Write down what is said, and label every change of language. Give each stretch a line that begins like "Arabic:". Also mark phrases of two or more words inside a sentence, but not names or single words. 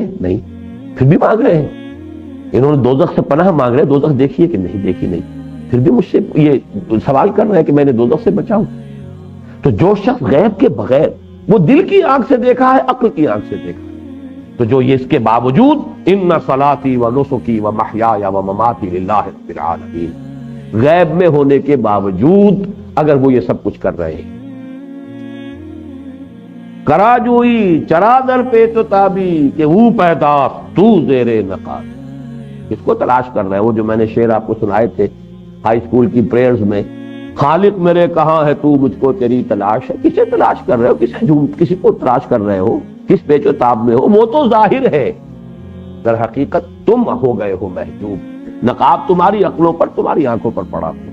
Urdu: نہیں، پھر بھی مانگ رہے ہیں۔ انہوں نے دوزخ سے پناہ مانگ رہے ہیں، دوزخ دیکھی ہے کہ نہیں؟ دیکھی نہیں، پھر بھی مجھ سے یہ سوال کر رہے ہیں کہ میں نے دوزخ سے بچاؤں۔ تو جو شخص غیب کے بغیر، وہ دل کی آنکھ سے دیکھا ہے، عقل کی آنکھ سے دیکھا ہے، تو جو یہ اس کے باوجود
Arabic: ان صلاتی و نسکی و محیای و مماتی للہ رب العالمین،
Urdu: غیب میں ہونے کے باوجود اگر وہ یہ سب کچھ کر رہے ہیں،
Persian: کرا جوئی چرا در پیچ و تابی کہ وہ پیدا تو زیر نقاب،
Urdu: کس کو تلاش کر رہے ہیں؟ وہ جو میں نے شعر آپ کو سنائے تھے
English: high school
Urdu: کی پریئرز میں، خالق میرے کہاں ہے تو مجھ کو تیری تلاش ہے۔ کسے تلاش کر رہے ہو؟ کسی کو تلاش کر رہے ہو؟ کس پیچ و تاب میں ہو؟ وہ تو ظاہر ہے، در حقیقت تم ہو گئے ہو محجوب، نقاب تمہاری عقلوں پر، تمہاری آنکھوں پر پڑا ہو۔